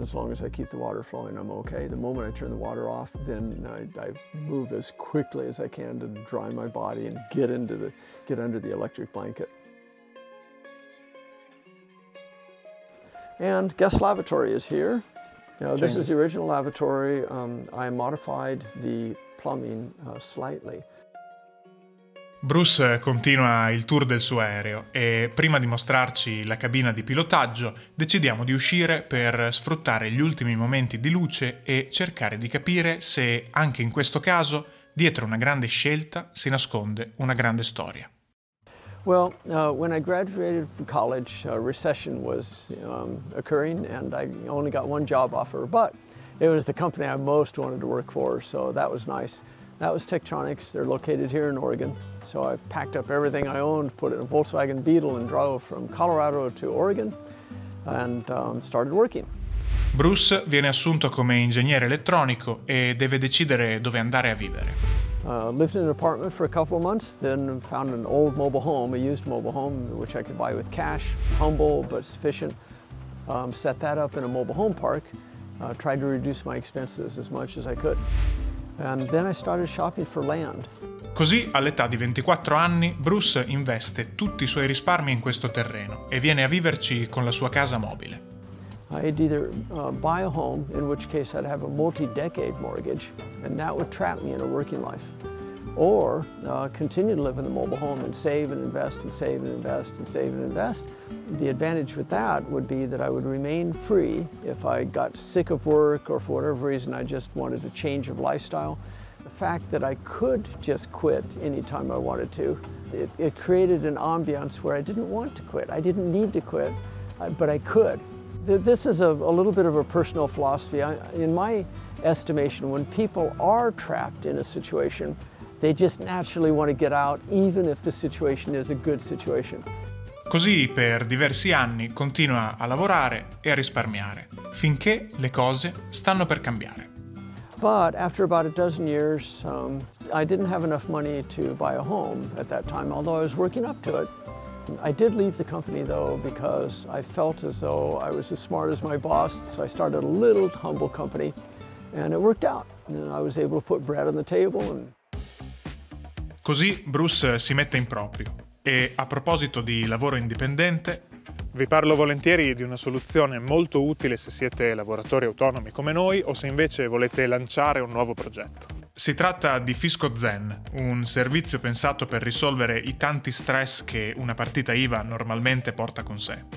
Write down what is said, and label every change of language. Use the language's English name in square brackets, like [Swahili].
[English] As long as I keep the water flowing, I'm okay. The moment I turn the water off, then I move as quickly as I can to dry my body and get under the electric blanket. And guest lavatory is here. Now, this is the original lavatory. I modified the plumbing slightly. [Italian] Bruce continua il tour del suo aereo e prima di mostrarci la cabina di pilotaggio decidiamo di uscire per sfruttare gli ultimi momenti di luce e cercare di capire se anche in questo caso dietro una grande scelta si nasconde una grande storia. [English] Well, when I graduated from college, recession was occurring and I only got one job offer, but it was the company I most wanted to work for, so that was nice. That was Tektronix. They're located here in Oregon. So I packed up everything I owned, put it in a Volkswagen Beetle and drove from Colorado to Oregon and started working. [Italian] Bruce viene assunto come ingegnere elettronico e deve decidere dove andare a vivere. [English] Lived in an apartment for a couple of months, then found an old mobile home, a used mobile home, which I could buy with cash, humble but sufficient. Set that up in a mobile home park, tried to reduce my expenses as much as I could. And then I started shopping for land. [Italian] Così, all'età di 24 anni, Bruce investe tutti i suoi risparmi in questo terreno e viene a viverci con la sua casa mobile. [English] I'd either buy a home, in which case I'd have a multi-decade mortgage, and that would trap me in a working life. Or continue to live in the mobile home and save and invest and save and invest and save and invest. The advantage with that would be that I would remain free if I got sick of work or for whatever reason I just wanted a change of lifestyle. The fact that I could just quit anytime I wanted to, it created an ambiance where I didn't want to quit. I didn't need to quit, but I could. This is a little bit of a personal philosophy. In my estimation, when people are trapped in a situation, they just naturally want to get out, even if the situation is a good situation. [Italian] Così per diversi anni continua a lavorare e a risparmiare, finché le cose stanno per cambiare. [English] But after about a dozen years, I didn't have enough money to buy a home at that time, although I was working up to it. I did leave the company though because I felt as though I was as smart as my boss, so I started a little humble company and it worked out. And I was able to put bread on the table. [Italian] Così Bruce si mette in proprio e a proposito di lavoro indipendente, vi parlo volentieri di una soluzione molto utile se siete lavoratori autonomi come noi o se invece volete lanciare un nuovo progetto. Si tratta di Fiscozen, un servizio pensato per risolvere i tanti stress che una partita IVA normalmente porta con sé.